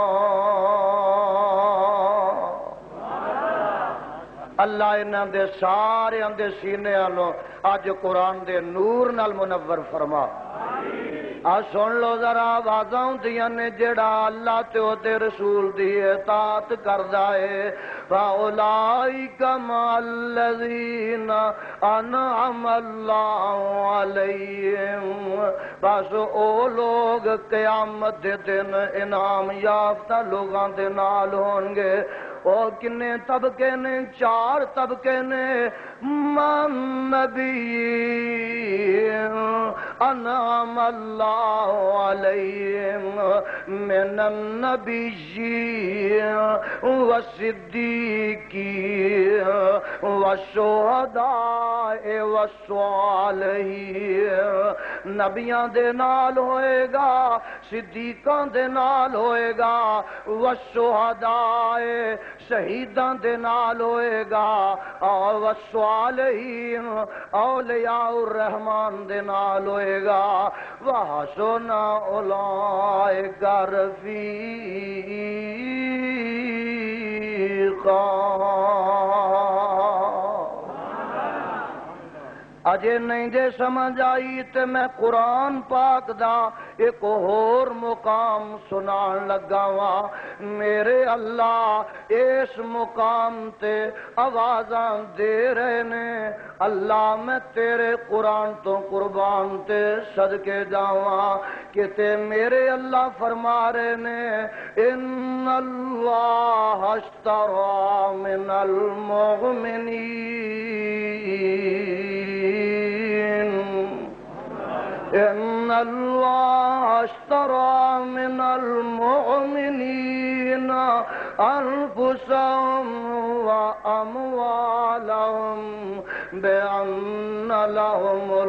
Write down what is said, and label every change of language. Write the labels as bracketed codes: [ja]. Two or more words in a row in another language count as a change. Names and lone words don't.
[pa] اللہ انہاں دے سارے دے سینیاں نو اج قرآن دے نور نال منور فرما۔ آ سن لو ذرا آوازاں ہوندیاں نے جڑا اللہ تے او دے رسول دی اطاعت کردا ہے، [ar] فاولائک مع الذین انعم اللہ علیہم، [pa] بس او لوگ قیامت دے دن انعام یافتہ لوگاں دے نال ہون گے۔ اور کنے طبقے نے؟ 4 طبقے نے۔ [ar] من نبی انعم اللہ علیہم من النبیین والصدیقین والشہداء والصالحین، [pa] نبیاں دے نال ہوئے گا، صدیقاں دے نال ہوئے گا، والشہداء شہیداں دے نال ہوئے گا، اور والصالحین [ar] اولیاء الرحمن [pa] دے نال ہوئے گا، [ar] وحسن اولئک رفیقا۔ [pa] اجے نہیں جے سمجھ آئی تے میں قرآن پاک دا ایک اور مقام سنان لگا وا۔ میرے اللہ اس مقام تے آوازاں دے رہے نے، اللہ میں تیرے قرآن تو قربان تے صدقے جاواں کہ تے میرے اللہ فرما رہے نے [ar] ان اللہ اشترى من المؤمنین، ان اللہ اشترى من المؤمنین انفسهم واموالهم بان لهم